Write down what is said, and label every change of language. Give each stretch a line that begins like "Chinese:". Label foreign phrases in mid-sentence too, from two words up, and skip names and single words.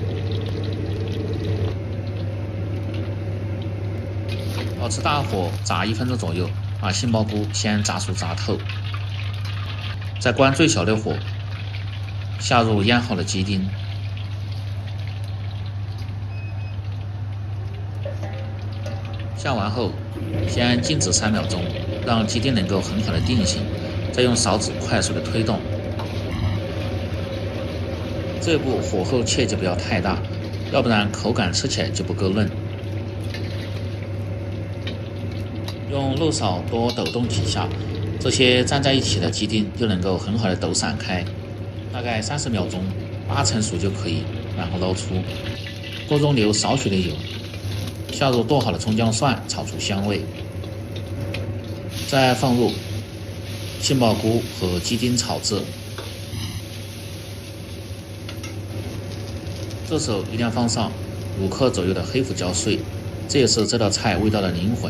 Chinese: 保持大火炸1分鐘左右，把杏鲍菇先炸熟炸透，再關最小的火，下入醃好的雞丁，下完後先靜止3秒鐘，讓雞丁能夠很好的定型，再用勺子快速的推動。這步火候切记不要太大，要不然口感吃起来就不夠嫩。用漏勺多抖动几下，這些粘在一起的鸡丁就能夠很好的抖散開，大概30秒鐘，8成熟就可以，然後撈出。鍋中留少許的油，下入剁好的蔥薑蒜，炒出香味，再放入杏鲍菇和雞丁炒制。這時候一定要放上5克左右的黑胡椒碎，這也是這道菜味道的靈魂。